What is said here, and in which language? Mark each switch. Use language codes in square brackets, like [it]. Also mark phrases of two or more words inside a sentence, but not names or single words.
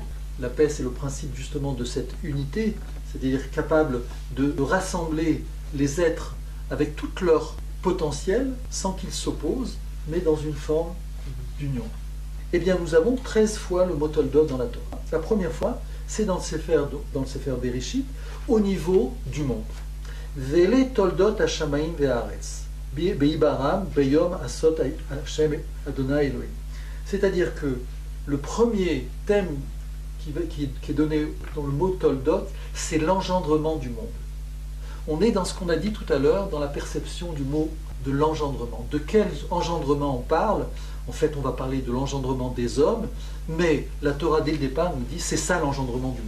[fr] La paix, c'est le principe justement de cette unité, c'est-à-dire capable de rassembler les êtres avec tout leur potentiel, sans qu'ils s'opposent, mais dans une forme d'union. Eh bien, nous avons 13 fois le mot Toldot dans la Torah. La première fois, c'est dans le Sefer Bereshit, au niveau du monde. [he] ואלה תולדות השמים והארץ בהבראם ביום עשות השם אדני אלהים. [fr] C'est-à-dire que le premier thème qui est donné dans le mot Toldot, c'est l'engendrement du monde. On est dans ce qu'on a dit tout à l'heure, dans la perception du mot de l'engendrement. De quel engendrement on parle? En fait, on va parler de l'engendrement des hommes, mais la Torah, dès le départ, nous dit c'est ça l'engendrement du monde.